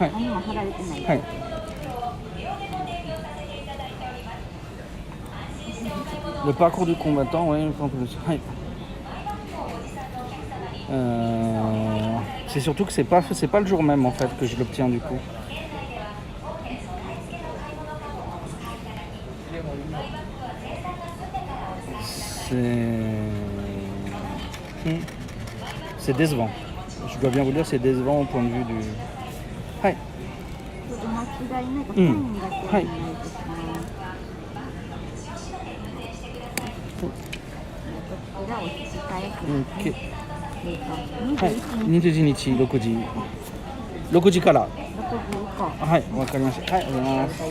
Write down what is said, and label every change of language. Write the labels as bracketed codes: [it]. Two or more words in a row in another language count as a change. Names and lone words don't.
[ja] はい。何も貼られてない。 [fr] はい。Le parcours du combattant, oui, en plus. Ouais. C'est surtout que c'est pas le jour même en fait que je l'obtiens du coup. C'est décevant. Je dois bien vous dire, c'est décevant au point de vue du. Ouais. Ouais. [ja] OK。はい。21日6時。6時から。はい、わかりました。はい、ありがとうござい